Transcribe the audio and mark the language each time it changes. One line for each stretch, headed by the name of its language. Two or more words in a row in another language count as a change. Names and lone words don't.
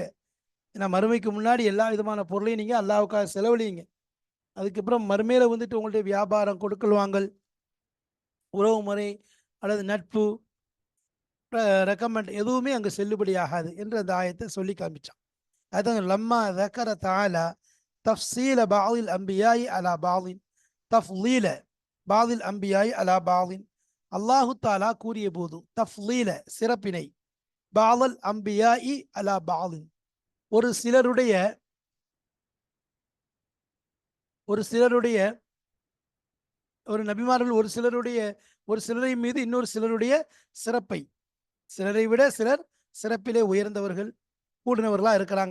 Tamil: ஏன்னா மறுமைக்கு முன்னாடி எல்லா விதமான பொருளையும் நீங்கள் அல்லாஹ்வுக்காக செலவழியுங்க. அதுக்கப்புறம் மறுமையில் வந்துட்டு உங்களுடைய வியாபாரம், கொடுக்கல் வாங்கல், உறவு முறை அல்லது நட்பு, ரெக்கமெண்ட் எதுவுமே அங்கே செல்லுபடி ஆகாது என்று அந்த ஆயத்தை சொல்லி காமிச்சான்.
Arabic: அதுதான் லம்மா ذكر تعالى تفصيل بعض الأنبياء على بعض تفضيل بعض الأنبياء على بعض. الله تعالى
Tamil: கூறிய போது தஃலீல சிறப்பினை,
Arabic: بعض الأنبياء على بعض
Tamil: ஒரு சிலருடைய ஒரு சிலருடைய ஒரு நபிமார்கள் ஒரு சிலரை மீது இன்னொரு சிலருடைய சிறப்பை, சிலரை விட சிலர் சிறப்பிலே உயர்ந்தவர்கள் கூடினவர்களா இருக்கிறாங்க.